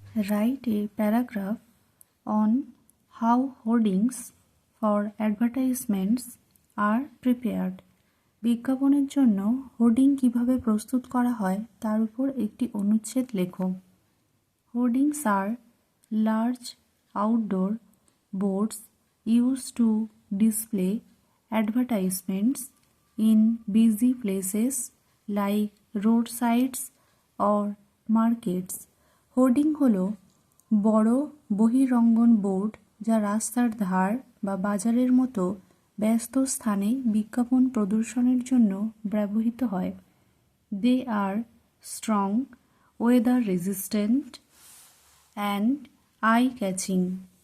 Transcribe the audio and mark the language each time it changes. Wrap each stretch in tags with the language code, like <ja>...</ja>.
<en>write a paragraph on how hoardings for advertisements are prepared.</en> <bn>বিজ্ঞাপনের জন্য hoarding কিভাবে প্রস্তুত করা হয় তার উপর একটি অনুচ্ছেদ লেখো।</bn> <en>Hoardings are large outdoor boards used to display advertisements in busy places like roadsides or markets.</en> <bn>Hoarding হলো বড় বহিরঙ্গন বোর্ড যা রাস্তার ধার বা বাজারের মতো ব্যস্ত স্থানে বিজ্ঞাপন প্রদর্শনের জন্য ব্যবহৃত হয়।</bn> <en>They are strong, weather resistant and eye catching.</en>